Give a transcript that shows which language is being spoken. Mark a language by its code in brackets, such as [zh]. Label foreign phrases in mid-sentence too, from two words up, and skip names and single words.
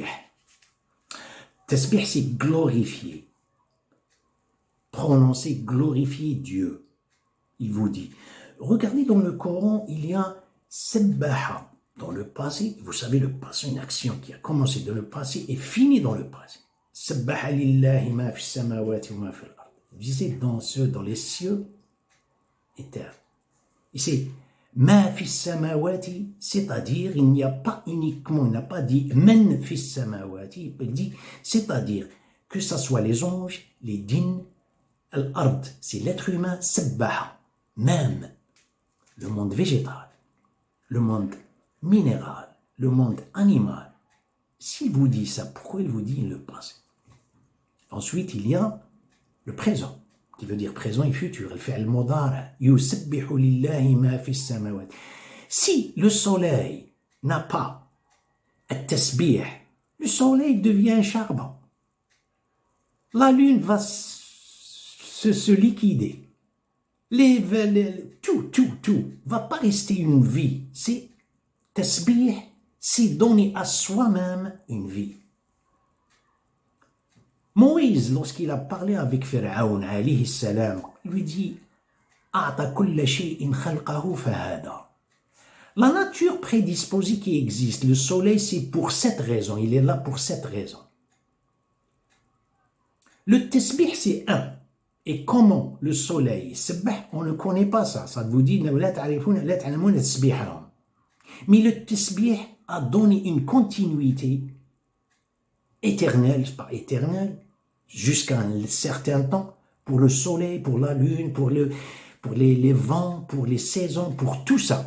[fr] Tasbih, c'est glorifier. Prononcer, glorifier Dieu. Il vous dit. Regardez dans le Coran, il y a sabbaha. Dans le passé, vous savez, le passé, une action qui a commencé dans le passé et fini dans le passé. [ar] سبح لله ما في السماوات وما في الأرض. [fr] Vous disiez dans les cieux et terre. Et c'est [ar] ما في السماوات, [fr] c'est-à-dire il n'y a pas uniquement, il n'a pas dit [ar] من في السماوات, [fr] il dit, c'est-à-dire que ce soit les anges, les djinns, al-ard, c'est l'être humain, sabbaha, même le monde végétal, le monde minéral, le monde animal. S'il vous dit ça, pourquoi il vous dit le passé? Ensuite, il y a le présent, qui veut dire présent et futur. Il fait al-mudara. [ar] يسبح لله ما في السماوات. [fr] Si le soleil n'a pas at-tasbih, le soleil devient un charbon. La lune va se liquider. tout va pas rester une vie. C'est tasbih, c'est donner à soi-même une vie. Moïse, lorsqu'il a parlé avec Pharaon, [ar] عليه السلام, [fr] il lui dit [ar] أعطى كل شيء خلقه فهذا. [fr] La nature prédisposée qui existe, le soleil, c'est pour cette raison, il est là pour cette raison. Le tasbih, c'est un. Et comment le soleil, on ne connaît pas ça. Ça vous dit, mais le tasbih a donné une continuité éternelle, pas éternelle, jusqu'à un certain temps, pour le soleil, pour la lune, pour les vents, pour les saisons, pour tout ça.